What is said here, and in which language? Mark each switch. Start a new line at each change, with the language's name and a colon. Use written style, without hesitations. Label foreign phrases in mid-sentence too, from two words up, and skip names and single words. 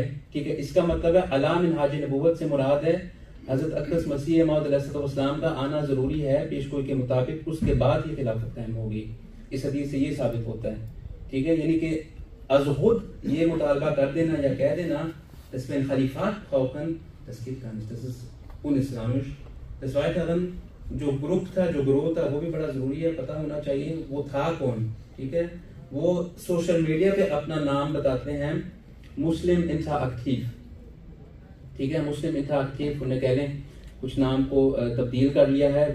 Urdu: ٹھیک ہے، اس کا مطلب ہے علی منہاج نبوت سے مراد ہے حضرت اقدس مسیح موعود علیہ السلام کا آنا ضروری ہے پیشگوئی کے مطابق، اس کے بعد ہی خلافت قائم ہوگی. اس حدیث سے یہ ثابت ہوتا ہے. ٹھیک ہے، یعنی کہ ازخود یہ مطالبہ کر دینا یا کہہ دینا
German: dass wenn Khalifat brauchen, das geht gar nicht, das ist unislamisch. des Weiteren
Urdu: جو گروپ تھا، جو گروہ تھا، وہ بھی بڑا ضروری ہے، پتہ ہونا چاہیے وہ تھا کون. ٹھیک ہے، وہ
English: social media
Urdu: پہ اپنا نام بتاتے ہیں مسلم انٹراکٹیو. ٹھیک ہے، مسلم انٹراکٹیو، انہیں کہہ لیں کچھ نام کو تبدیل کر لیا ہے.